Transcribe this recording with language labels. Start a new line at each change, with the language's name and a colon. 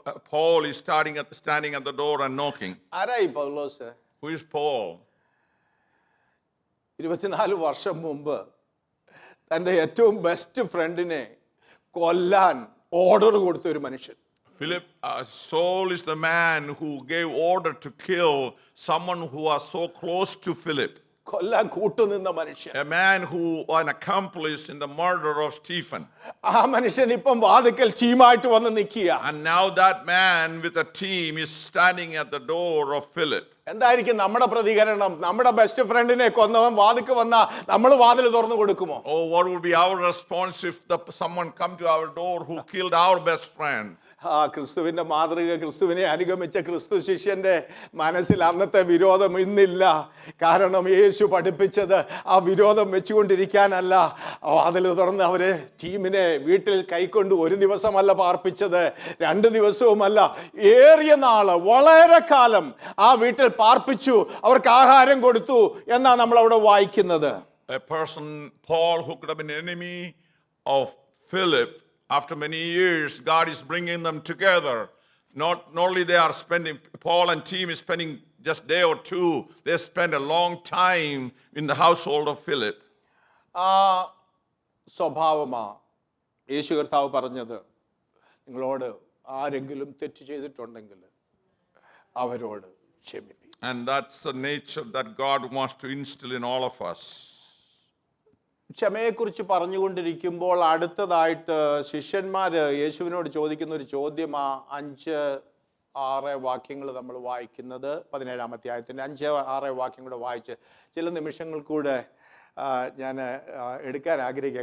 English: Paul is standing at the door and knocking.
Malayalam: ആരായി പൗലോസ്?
English: Who is Paul?
Malayalam: 24 വർഷം മുമ്പ് തൻ്റെ ഏറ്റവും ബെസ്റ്റ് ഫ്രണ്ടിനെ കൊല്ലാൻ ഓർഡർ കൊടുത്ത ഒരു മനുഷ്യൻ.
English: Saul is the man who gave order to kill someone who was so close to Philip.
Malayalam: കൊല്ലാൻ കൂട്ടുനിന്ന മനുഷ്യൻ.
English: A man who was an accomplice in the murder of Stephen.
Malayalam: ആ മനുഷ്യൻ ഇപ്പം വാതിക്കൽ ടീമായിട്ട് വന്ന് നിൽക്കുക.
English: And now that man with a team is standing at the door of Philip.
Malayalam: എന്തായിരിക്കും നമ്മുടെ പ്രതികരണം? നമ്മുടെ ബെസ്റ്റ് ഫ്രണ്ടിനെ കൊന്നവൻ വാതിക്ക് വന്നാ നമ്മൾ വാതിൽ തുറന്നു കൊടുക്കുമോ?
English: Oh, what would be our response if someone come to our door who killed our best friend?
Malayalam: ക്രിസ്തുവിന്റെ മാതൃക, ക്രിസ്തുവിനെ അനുഗമിച്ച ക്രിസ്തു ശിഷ്യന്റെ മനസ്സിൽ അന്നത്തെ വിരോധം ഇന്നില്ല. കാരണം യേശു പഠിപ്പിച്ചത് ആ വിരോധം വെച്ചുകൊണ്ടിരിക്കാനല്ല. അതിൽ തുറന്ന് അവര് ടീമിനെ വീട്ടിൽ കൈക്കൊണ്ട് 1 ദിവസമല്ല പാർപ്പിച്ചത്, 2 ദിവസവുമല്ല, ഏറിയ നാള്, വളരെ കാലം ആ വീട്ടിൽ പാർപ്പിച്ചു, അവർക്ക് ആഹാരം കൊടുത്തു എന്നാണ് നമ്മൾ അവിടെ വായിക്കുന്നത്.
English: A person, Paul, who could have been an enemy of Philip, after many years, God is bringing them together. Not only they are spending, Paul and team is spending just day or two, they spend a long time in the household of Philip.
Malayalam: സ്വഭാവമാ യേശു കർത്താവ് പറഞ്ഞത്, നിങ്ങളോട് ആരെങ്കിലും തെറ്റ് ചെയ്തിട്ടുണ്ടെങ്കിൽ അവരോട് ക്ഷമിപ്പിക്കും.
English: And that's the nature that God wants to instill in all of us.
Malayalam: ക്ഷമയെക്കുറിച്ച് പറഞ്ഞുകൊണ്ടിരിക്കുമ്പോൾ അടുത്തതായിട്ട് ശിഷ്യന്മാർ യേശുവിനോട് ചോദിക്കുന്ന ഒരു ചോദ്യം, 5-6 വാക്യങ്ങൾ നമ്മൾ വായിക്കുന്നത് 17-ാം അധ്യായത്തിൻ്റെ 5-6 വാക്യം കൂടെ വായിച്ച് ചില നിമിഷങ്ങൾ കൂടെ ഞാൻ എടുക്കാൻ ആഗ്രഹിക്കുക.